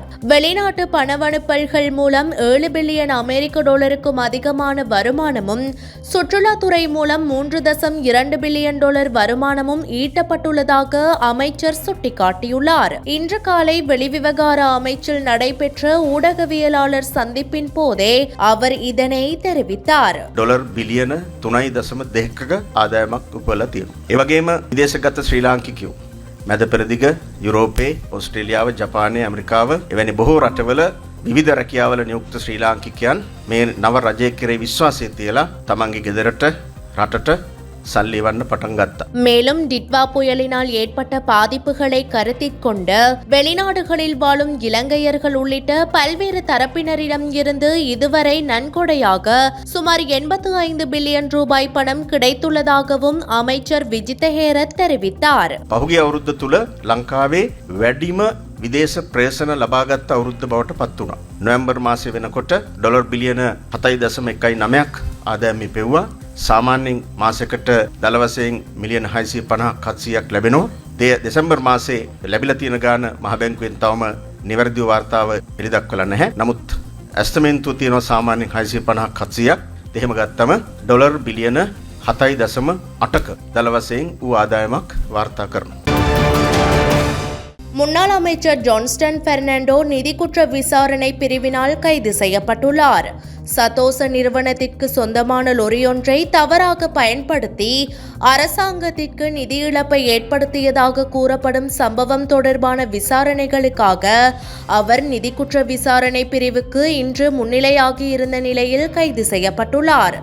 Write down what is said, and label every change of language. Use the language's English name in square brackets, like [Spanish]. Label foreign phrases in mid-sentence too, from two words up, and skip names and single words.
[Tamil] வெளிநாட்டு பணவனுப்பல்கள் மூலம் $7 பில்லியன் அதிகமான வருமானமும் சுற்றுலாத்துறை மூலம் $3.2 பில்லியன் வருமானமும் ஈட்டப்பட்டுள்ளதாக அமைச்சர் சுட்டிக்காட்டியுள்ளார். இன்று காலை வெளிவிவகார அமைச்சில் நடைபெற்ற ஊடகவியலாளர் சந்திப்பின் போதே அவர் இதனை தெரிவித்தார். [Sinhala] $3.2 බිලියන ආදායමක් උපයලා තියෙනවා. ඒ වගේම විදේශගත ශ්‍රී ලාංකිකයෝ මැද පෙරදිග යුරෝපයේ, ඕස්ට්‍රේලියාව, ජපානය, ඇමරිකාව එවැනි බොහෝ රටවල විවිධ රැකියාවල නියුක්ත ශ්‍රී ලාංකිකයන් මේ නව රජය කෙරෙහි විශ්වාසය තියලා තමන්ගේ ගෙදරට, රටට සල්ලි එවන්න පටන් ගත්තා. [Tamil] மேலும் டிட்வா புயலினால் ஏற்பட்ட பாதிப்புகளை கருத்தில் கொண்டு வெளிநாடுகளில் வாழும் இலங்கையர்கள் உள்ளிட்ட பல்வேறு தரப்பினரிடம் இருந்து இதுவரை நன்கொடையாக சுமார் 85 பில்லியன் ரூபாய் பணம் கிடைத்துள்ளதாகவும் அமைச்சர் விஜிත ஹේරත් தெரிவித்தார். [Sinhala] පහුගිය අවුරුද්ද තුල ලංකාවේ වැඩිම විදේශ ප්‍රේෂණ ලබාගත් අවුරුද්ද බවට පත් වුණා. නොවැම්බර් මාසයේ වෙනකොට ඩොලර් බිලියන 7.19ක් ආදායම පෙව්වා. සාමාන්‍යයෙන් මාසයකට දල වශයෙන් මිලියන 650ක් ලැබෙනවා. දෙසැම්බර් මාසයේ ලැබිලා තියෙන ගාන මහ බැංකුවෙන් තවම නිවැරදිව වාර්තාව එළිදක්වලා නැහැ. නමුත් ඇස්තමේන්තුව තියෙනවා සාමාන්‍යයෙන් 650ක් 700ක්. එහෙම ගත්තම ඩොලර් බිලියන 7.8ක දල වශයෙන් වූ ආදායමක් වාර්තා කරනවා. [Tamil] முன்னாள் அமைச்சர் ஜான்ஸ்டன் பெர்னாண்டோ நிதி குற்ற விசாரணை பிரிவினால் கைது செய்யப்பட்டுள்ளார். சதோச நிறுவனத்திற்கு சொந்தமான லொரியொன்றை தவறாக பயன்படுத்தி அரசாங்கத்திற்கு நிதி இழப்பை ஏற்படுத்தியதாக கூறப்படும் சம்பவம் தொடர்பான விசாரணைகளுக்காக அவர் நிதி குற்ற விசாரணை பிரிவுக்கு இன்று முன்னிலையாகி இருந்த நிலையில் கைது செய்யப்பட்டுள்ளார்.